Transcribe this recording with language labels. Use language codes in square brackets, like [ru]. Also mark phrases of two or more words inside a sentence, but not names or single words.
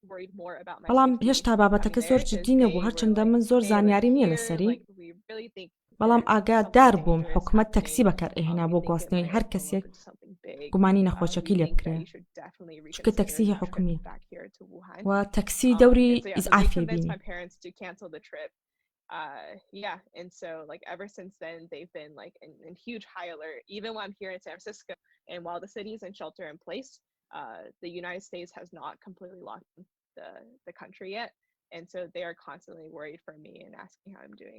[ckb] بەڵام هێشتا بابەتەکە زۆر جددی نەبوو هەرچەندە من زۆر زانیاری نییە لەسەری بەڵام ئاگادار بووم حکومەت تەکسی بەکار ئێهێنا بۆ گواستنەوەی هەر کەسێک گومانی نەخۆشەکەی لێ بکرێ چونکە تەکسی هی حکومیە و تەکسی دەوری ئیزعافی بینی. [en] Yeah, and so like ever since then they've been like in huge high alert. Even while I'm here in San Francisco, and while the city is in shelter in place, the United States has not completely locked the country yet, and so they are constantly worried for me and asking how I'm doing.